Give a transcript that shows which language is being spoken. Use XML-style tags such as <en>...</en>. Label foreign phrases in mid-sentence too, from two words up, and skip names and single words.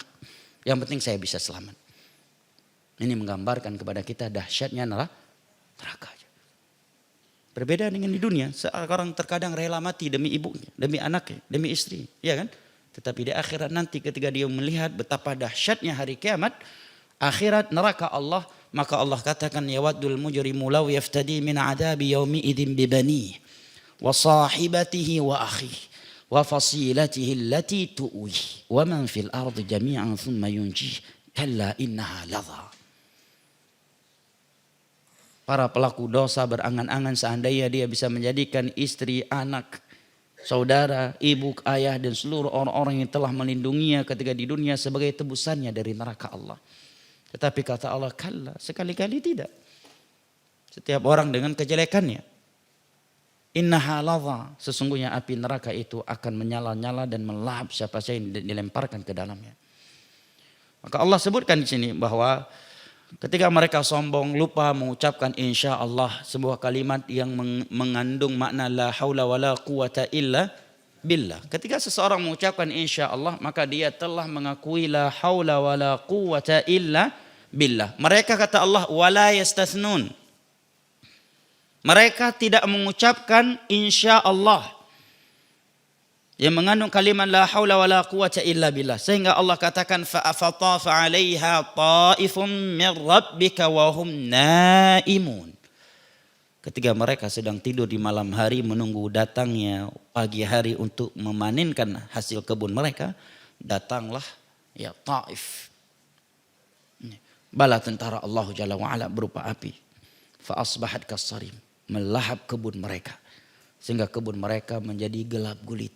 <id>Yang penting saya bisa selamat. Ini menggambarkan kepada kita dahsyatnya neraka. Berbeda dengan di dunia, seorang terkadang rela mati demi ibunya, demi anaknya, demi istri, ya kan? Tetapi di akhirat nanti ketika dia melihat betapa dahsyatnya hari kiamat, akhirat neraka Allah, maka Allah katakan</id> <ar>يود المجرم لو يفتدي من عذاب يومئذ ببنيه وصاحبته وأخيه وفصيلته التي تؤويه ومن في الأرض جميعا ثم ينجيه كلا إنها لظى.</ar> <id>Para pelaku dosa berangan-angan seandainya dia bisa menjadikan istri, anak, saudara, ibu, ayah dan seluruh orang-orang yang telah melindunginya ketika di dunia sebagai tebusannya dari neraka Allah. Tetapi kata Allah, kalla, sekali-kali tidak. Setiap orang dengan kejelekannya.</id> <ar>إنها لظى,</ar> <id>sesungguhnya api neraka itu akan menyala-nyala dan melahap siapa saja yang dilemparkan ke dalamnya. Maka Allah sebutkan di sini bahwa Ketika mereka sombong, lupa mengucapkan</id> <ar>إن شاء الله,</ar> <id>sebuah kalimat yang mengandung makna</id> <ar>لا حول ولا قوة إلا بالله.</ar> <id>Ketika seseorang mengucapkan</id> <ar>إن شاء الله,</ar> <id>maka dia telah mengakui</id> <ar>لا حول ولا قوة إلا بالله.</ar> <id>Mereka kata Allah</id> <ar>ولا يستثنون.</ar> <id>Mereka tidak mengucapkan</id> <ar>إن شاء الله</ar> <id>yang mengandung kalimat</id> <ar>لا حول ولا قوة إلا بالله,</ar> <id>sehingga Allah katakan</id> <ar>فطاف عليها طائف من ربك وهم نائمون.</ar> <id>Ketika mereka sedang tidur di malam hari menunggu datangnya pagi hari untuk memanenkan hasil kebun mereka, datanglah ya Taif, bala tentara Allah</id> <ar>جل وعلا</ar> <id>berupa api,</id> <ar>فأصبحت كالصريم,</ar> <id>melahap kebun mereka sehingga kebun mereka menjadi gelap gulita.</id>